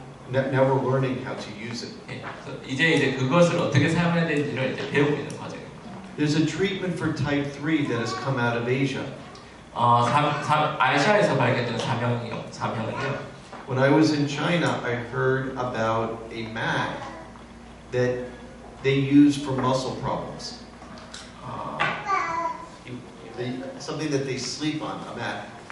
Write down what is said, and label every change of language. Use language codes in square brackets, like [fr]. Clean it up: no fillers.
[en] Now we're learning how to use it. [ko] 이제 그것을 어떻게 사용해야 되는지를 이제 배우고 있는 과정입니다. [en] There's a treatment for type 3 that has come out of Asia. [ko] 아시아에서 발견된 사명이요. [en] When I was in China, I heard about a mat that they use for muscle problems. Something that they sleep on, a mat.